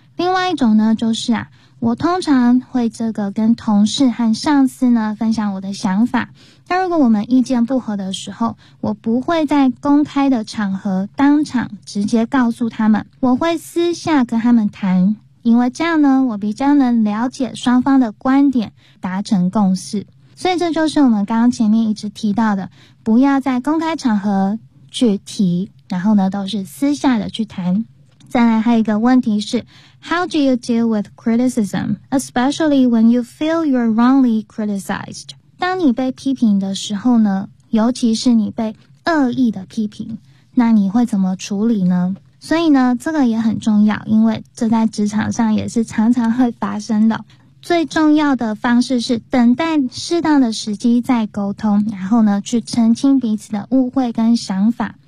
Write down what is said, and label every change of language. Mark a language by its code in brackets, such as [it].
[zh] 另外一种呢就是啊我通常会这个跟同事和上司呢分享我的想法，那如果我们意见不合的时候，我不会在公开的场合当场直接告诉他们，我会私下跟他们谈，因为这样呢我比较能了解双方的观点达成共识。所以这就是我们刚刚前面一直提到的，不要在公开场合去提，然后呢都是私下的去谈。再来还有一个问题是 [en] How do you deal with criticism, especially when you feel you're wrongly criticized? [zh] 当你被批评的时候呢，尤其是你被恶意的批评，那你会怎么处理呢？所以呢，这个也很重要，因为这在职场上也是常常会发生的。最重要的方式是等待适当的时机再沟通，然后呢，去澄清彼此的误会跟想法。